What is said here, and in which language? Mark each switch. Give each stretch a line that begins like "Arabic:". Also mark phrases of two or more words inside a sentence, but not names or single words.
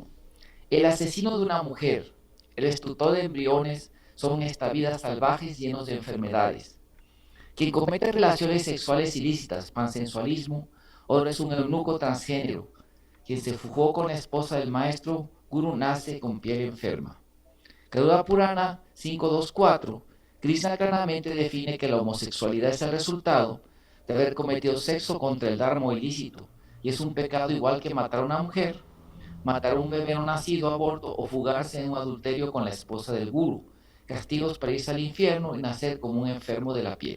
Spanish: El asesino de una mujer, el destructor de embriones son estavidas salvajes llenos de enfermedades. Quien comete relaciones sexuales ilícitas, pansensualismo, o es un eunuco transgénero. Quien se fugó con la esposa del maestro Guru nace con piel enferma. Garuda Purana 5.2.4. Krishna claramente define que la homosexualidad es el resultado de haber cometido sexo contra el dharma ilícito y es un pecado igual que matar a una mujer, matar a un bebé no nacido, aborto o fugarse en un adulterio con la esposa del Guru, castigos para irse al infierno y nacer como un enfermo de la piel.